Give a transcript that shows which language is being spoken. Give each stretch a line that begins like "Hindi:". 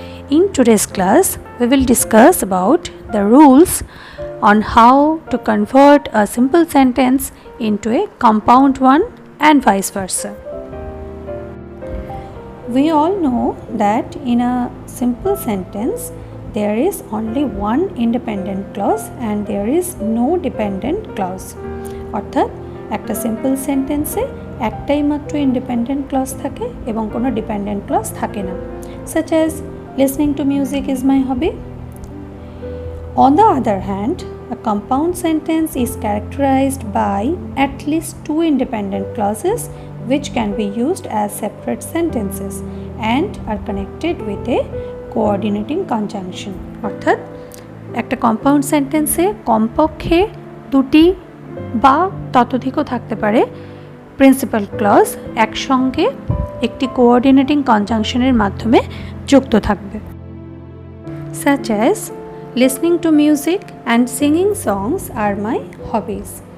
English: In today's class, we will discuss about the rules on how to convert a simple sentence into a compound one and vice versa. We all know that in a simple sentence there is only one independent clause and there is no dependent clause.
Bangla: অর্থাৎ একটা simple সেন্টেন্সে একটাই মাত্র independent clause থাকে এবং কোনো dependent clause থাকে না,
English: such as listening to music is my hobby. On the other hand, a compound sentence is characterized by at least two independent clauses which can be used as separate sentences and are connected with a coordinating conjunction.
Bangla: অর্থাৎ একটা compound সেন্টেন্সে কমপক্ষে দুটি বা ততোধিকও থাকতে পারে principal clause একসঙ্গে একটি কোঅর্ডিনেটিং কনজাংশনের মাধ্যমে যুক্ত থাকবে,
English: such as listening to music and singing songs are my hobbies.